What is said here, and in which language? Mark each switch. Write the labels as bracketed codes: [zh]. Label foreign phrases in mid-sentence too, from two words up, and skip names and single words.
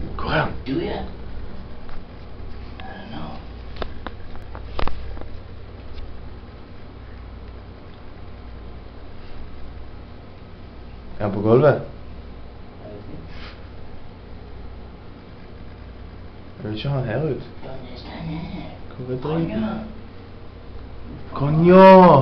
[no] Hvor er han? [en] Do you? I don't know. [no] Er han på gulvet? Jeg vil ikke ha han her ut. Hvor er driten? Konja!